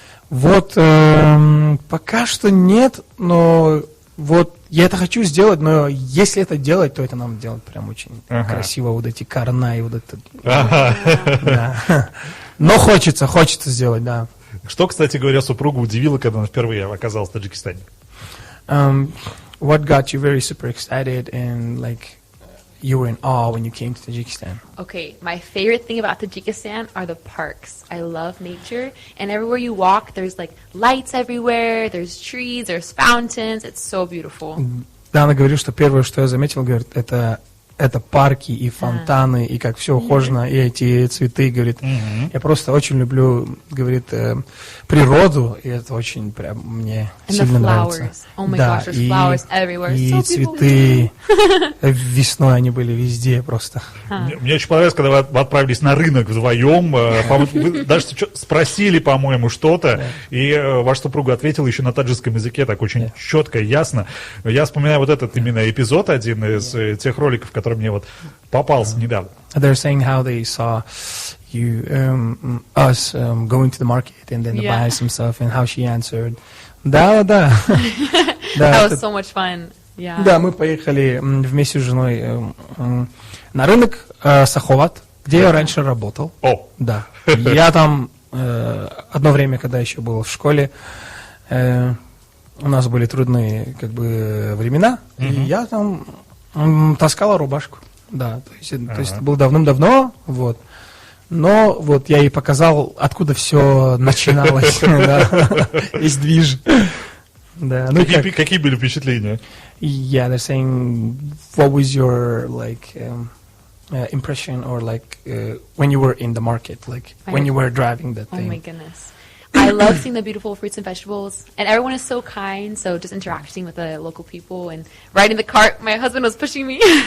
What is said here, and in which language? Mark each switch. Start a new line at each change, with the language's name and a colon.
Russian: Вот, пока что нет, но вот я это хочу сделать, но если это делать, то это нам делать прям очень красиво, вот эти корна и вот это. Да. Но хочется сделать, да. Что, кстати говоря, супругу удивило, когда она впервые оказалась в Таджикистане?
English: What got you very super excited and like you were in awe when you came to Tajikistan? Okay, my favorite thing about Tajikistan are the parks. I love nature, and everywhere you walk, there's like lights everywhere, there's trees, there's fountains. It's so beautiful.
Russian: Да, она говорит, что первое, что я заметил, говорит, это парки и фонтаны, и как все ухожено, и эти цветы, говорит. Я просто очень люблю, говорит, природу, и это очень прям мне сильно нравится.
English: Oh my gosh, there's flowers everywhere.
Russian: И
English: So
Russian: цветы весной они были везде просто. Мне очень понравилось, когда вы отправились на рынок вдвоем, вы даже спросили, по-моему, что-то, и ваш супруг ответил еще на таджикском языке, так очень четко и ясно. Я вспоминаю вот этот именно эпизод, один из тех роликов, который мне вот попался недавно.
English: They're saying how they saw you, us going to the market and then buy some stuff, and how she answered.
Russian: Да.
English: That was so much fun. Yeah.
Russian: Да, мы поехали вместе с женой на рынок Саховат, где я раньше работал. Да. Я там одно время, когда еще был в школе, у нас были трудные как бы времена, и я там таскала рубашку, да, то есть это было давным-давно, вот. Но вот я ей показал, откуда все начиналось, весь движ. Да, какие были впечатления?
English: Yeah, they're saying, what was your like impression or like when you were in the market, like when you were driving that thing? Oh my goodness. I love seeing the beautiful fruits and vegetables, and everyone is so kind. So just interacting with the local people and riding the cart. My husband was pushing me.